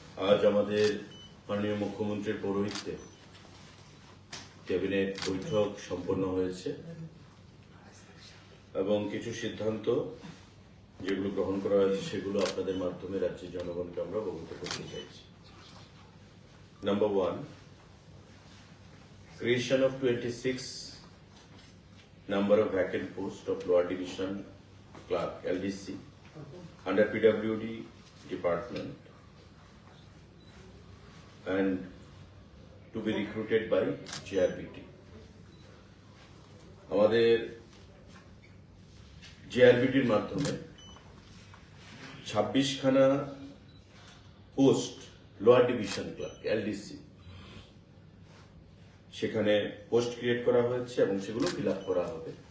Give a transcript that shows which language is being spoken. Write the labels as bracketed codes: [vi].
[bn] আজ আমাদের মাননীয় মুখ্যমন্ত্রীর পৌরোহিত্যে ক্যাবিনেট বৈঠক সম্পন্ন হয়েছে এবং কিছু সিদ্ধান্ত যেগুলো গ্রহণ করা হয়েছে সেগুলো আপনাদের মাধ্যমে রাজ্যের জনগণকে আমরা অবগত করতে চাইছি। [en] Number 1, creation of 26 number of vacant posts of Lower Division Clerk LDC under PWD department and to be recruited by GRBT. [bn] আমাদের জিআরবিটির মাধ্যমে 26খানা post lower division clerk LDC সেখানে পোস্ট ক্রিয়েট করা হয়েছে এবং সেগুলো ফিল আপ করা হবে।